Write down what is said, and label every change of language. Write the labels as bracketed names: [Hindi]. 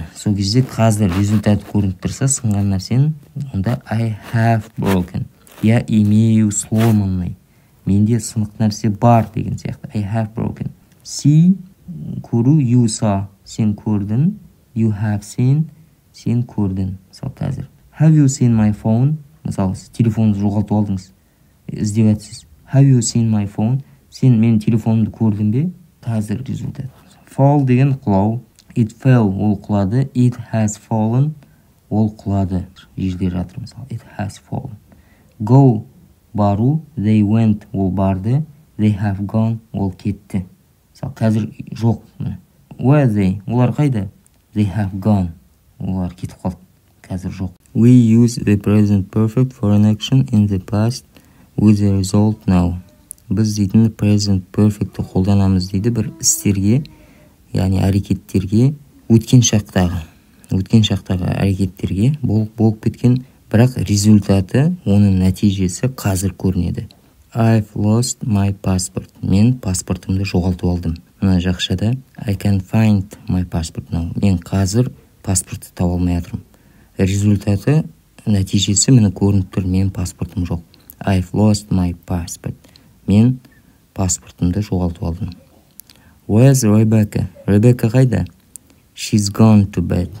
[Kazakh] Сол кезде қазір результат көрініп тұрса, сынған нәрсен, онда I have broken. [Russian] Я имею сломанный. [Kazakh] Менде сынық нәрсе бар деген сияқты. [English] I have broken. See, көру, you saw, [Kazakh] сен көрдің. [English] You have seen, [Kazakh] сен көрдің. Мысалы, қазір. [English] Have you seen my phone? [Kazakh] Мысалы, сіз телефонды жоғалтып алдыңыз. Іздеп жатсыз. [English] Have you seen my phone? [Kazakh] Сен менің телефонымды көрдің бе? Қазір результат. Fall деген құлау. [English] It fell, [Kazakh] ол құлады. [English] It has fallen, [Kazakh] ол құлады. Жерде жатыр, мысалы. [English] It has fallen. [Kazakh] Go, бару. [English] They went, [Kazakh] ол барды. [English] They have gone, [Kazakh] ол кетті. Мысалы, қазір жоқ. [English] Where they? [Kazakh] Олар қайда? [English] They have gone. [Kazakh] Олар кетіп қалды. Қазір жоқ. [English] We use the present perfect for an action in the past with the result now. [Kazakh] Біз дейтін present perfect'ті қолданамыз дейді бір істерге, яғни әрекеттерге, өткен шақтағы әрекеттерге болып кеткен, бірақ результаты, оның нәтижесі қазір көрінеді. [English] I've lost my passport. [Kazakh] Мен паспортымды жоғалтып алдым. Мына жақшада [English] I can find my passport now. [Kazakh] Мен қазір паспортты таба алмай жатырмын. Результаты, нәтижесі мені көрініп тұр, мен паспортым жоқ. [English] I've lost my passport. [Kazakh] Мен паспортымды жоғалтып алдым. [English] Where's Rebecca? [Kazakh] Rebecca қайда? [English] She's gone to bed.